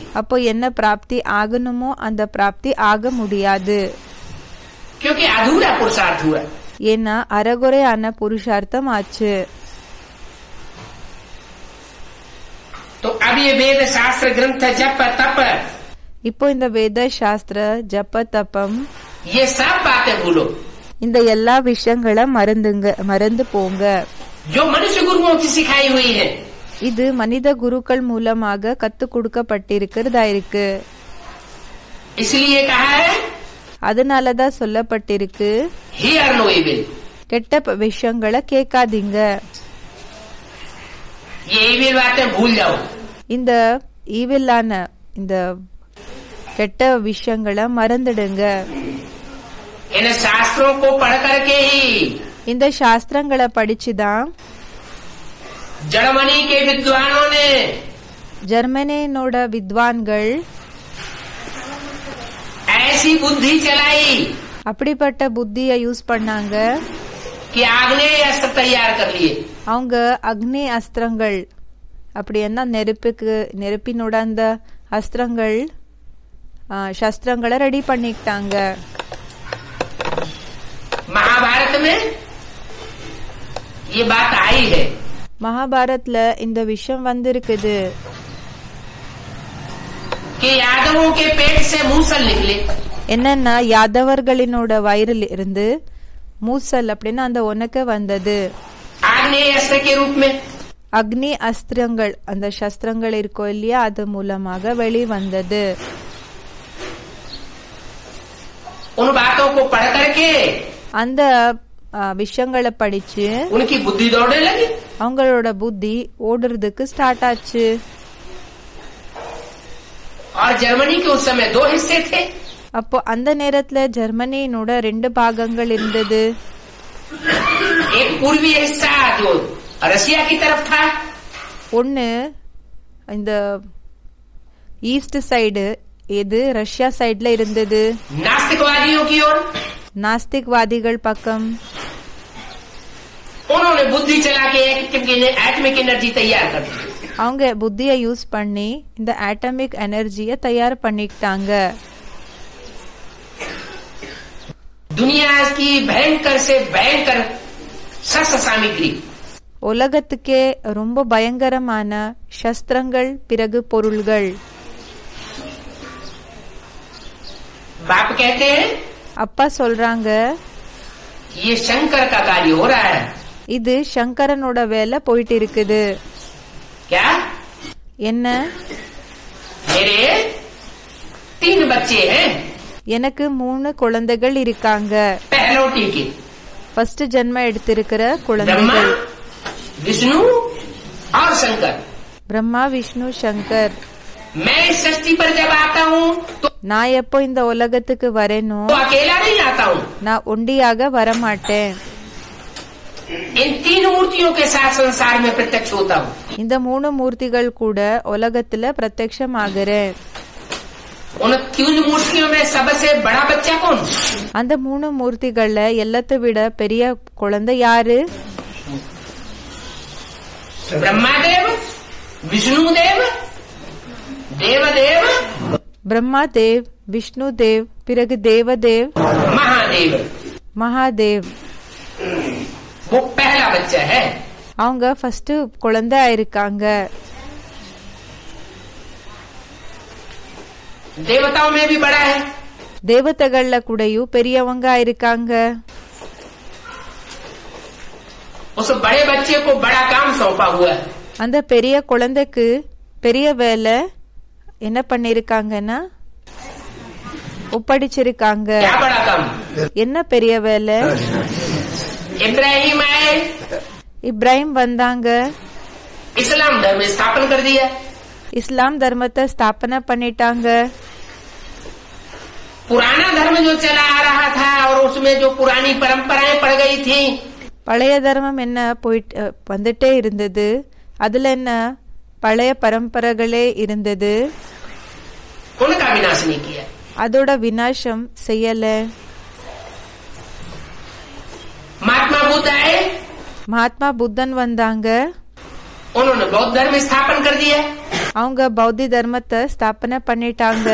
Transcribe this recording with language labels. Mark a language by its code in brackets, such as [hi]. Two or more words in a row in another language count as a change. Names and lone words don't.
[ta] அப்போ என்ன பிராப்தி ஆகணுமோ அந்த பிராப்தி ஆக முடியாது. [hi] क्योंकि अधूरा पुरुषार्थ हुआ. [ta] ஏன்னா அறகுறையான புருஷார்த்தம் ஆச்சு. [hi] तो अब ये वेद शास्त्र ग्रंथ जप तप [ta] இப்போ இந்த வேத சாஸ்திர ஜப்ப தப்பம் [hi] ये सब बातें भूलो. [ta] இந்த எல்லா விஷயங்களை மறந்து போங்க. [hi] जो मनुष्य गुरुओं की सिखाई हुई है, [ta] இது மனித குருக்கள் மூலமாக கத்து கொடுக்கப்பட்டிருக்கிறதா இருக்கு. [hi] इसलिए कहा है [ta] அதனாலதான் சொல்லப்பட்டிருக்கு, [en] hear no evil. [ta] கெட்ட விஷயங்களை கேட்காதீங்க. [hi] ये इविल बातें भूल जाओ. [ta] இந்த ஈவில்லான இந்த கெட்ட விஷயங்களை மறந்துடுங்க. [hi] इन शास्त्रों को पढ़ करके ही [ta] இந்த சாஸ்திரங்களை படிச்சுதான் [hi] जर्मनी के विद्वानों ने [ta] ஜெர்மனியோட வித்வான்கள் [hi] ऐसी बुद्धि चलाई [ta] அப்படிப்பட்ட புத்தியை யூஸ் பண்ணாங்க. [hi] कि आग्नेय अस्त्र तैयार कर लिए. [ta] அவங்க அக்னி அஸ்திரங்கள் அப்படி என்ன நெருப்பினோட அந்த அஸ்திரங்கள் சஸ்திரங்களை ரெடி பண்ணிக்கிட்டாங்க. [hi] महाभारत में ये बात आई है. [ta] மகாபாரத்ல இந்த விஷயம் வந்திருக்குது. [hi] कि यादवों के पेट से मूसल निकले. [ta] என்னன்னா யாதவர்களினோட வயிறில் இருந்து மூசல் அப்படின்னு அந்த உனக்கு வந்தது. [hi] आग्नेय अस्त्र के रूप में [ta] அக்னி அஸ்திரங்கள் அந்த சஸ்திரங்கள் இருக்கோ இல்லையா அது மூலமாக வெளி வந்தது. [hi] उन बातों को पढ़ करके [ta] அந்த விஷயங்களை படிச்சு [hi] उनकी बुद्धि दौड़ने लगी. [ta] அவங்களோட புத்தி ஓடுறதுக்கு ஸ்டார்ட் ஆச்சு. [hi] और जर्मनी के उस समय 2 हिस्से थे. [ta] அப்போ அந்த நேரத்துல ஜெர்மனியோட 2 பாகங்கள் இருந்தது. [hi] एक पूर्वी हिस्सा जो रशिया की तरफ था. [ta] ஒன்னு இந்த [en] east side [ta] இது ரஷ்யா சைடுல இருந்தது. [hi] नास्तिकवादियों की ओर [ta] நாஸ்திக்வாதிகள் பக்கம். [hi] उन्होंने बुद्धि चला के [en] atomic energy [hi] तैयार कर दी. [ta] அவங்க புத்தியை யூஸ் பண்ணி இந்த [en] atomic energy-ai [ta] தயார் பண்ணிக்கிட்டாங்க. [hi] दुनिया की भयंकर से भयंकर शस्त्र सामग्री [ta] உலகத்துக்கே ரொம்ப பயங்கரமான சஸ்திரங்கள் பிறகு பொருள்கள். [hi] बाप कहते हैं [ta] அப்பா சொல்றாங்க [hi] ये शंकर का कार्य हो रहा है. [ta] இது சங்கரனோட வேலை போயிட்டு இருக்குது. [hi] क्या [ta] என்ன [hi] मेरे 3 बच्चे हैं. [ta] எனக்கு 3 குழந்தைகள் இருக்காங்க. [hi] पहलोटी के [ta] ஃபர்ஸ்ட் ஜென்ம எடுத்திருக்கிற [hi] ब्रह्मा [ta] குழந்தைகள் [hi] विष्णु और शंकर. [ta] பிரம்மா விஷ்ணு சங்கர். [hi] मैं इस सृष्टि पर जब आता हूँ तो [ta] நான் எப்போ இந்த உலகத்துக்கு வரேனோ [hi] अकेला नहीं आता हूँ. [ta] நான் ஒண்டியாக வரமாட்டேன். [hi] इन 3 मूर्तियों के साथ संसार में प्रत्यक्ष होता हूँ. [ta] இந்த 3 மூர்த்திகள் கூட உலகத்துல பிரத்யக்ஷம் ஆகிறேன். [hi] उन 3 मूर्तियों में सबसे बड़ा बच्चा कौन? [ta] அந்த 3 மூர்த்திகள்ல எல்லாத்தை விட பெரிய குழந்தை யாரு? [hi] ब्रह्मादेव, विष्णुदेव, देवदेव, [ta] பிரம்மா தேவ், விஷ்ணு தேவ், பிறகு தேவதேவ், [hi] महादेव. [ta] மகாதேவ். [hi] वो पहला बच्चा है. [ta] அவங்க ஃபர்ஸ்ட் குழந்தை இருக்காங்க. [hi] देवताओं में भी बड़ा है. [ta] தேவதைகள்ல கூடயும் பெரியவங்க இருக்காங்க. [hi] उस बड़े बच्चे को बड़ा काम सौंपा हुआ है. [ta] அந்த பெரிய குழந்தைக்கு பெரிய வேலை என்ன பண்ணிருக்காங்கன்னா ஒப்படைச்சிருக்காங்க. [hi] क्या बड़ा काम? [ta] என்ன பெரிய வேலை? [hi] इब्राहिम आए, [ta] இப்ராஹிம் வந்தாங்க. [hi] इस्लाम धर्म स्थापन कर दिया. [ta] இஸ்லாம் தர்மத்தை ஸ்தாபனை பண்ணிட்டாங்க. [hi] पुराना धर्म जो चला आ रहा था और उसमें जो पुरानी परंपराएं पड़ गई थी, [ta] பழைய தர்மம் என்ன போயிட்டு வந்துட்டே இருந்தது. அதுல என்ன பழைய பரம்பரைகளே இருந்தது. [hi] उनका विनाश नहीं किया. [ta] அதோட விநாசம் செய்யல. [hi] महात्मा बुद्ध आए, [ta] மகாத்மா புத்தன் வந்தாங்க. [hi] उन्होंने बौद्ध धर्म स्थापन कर दिया. [ta] அவங்க பௌத்தி தர்மத்தை ஸ்தாபனை பண்ணிட்டாங்க.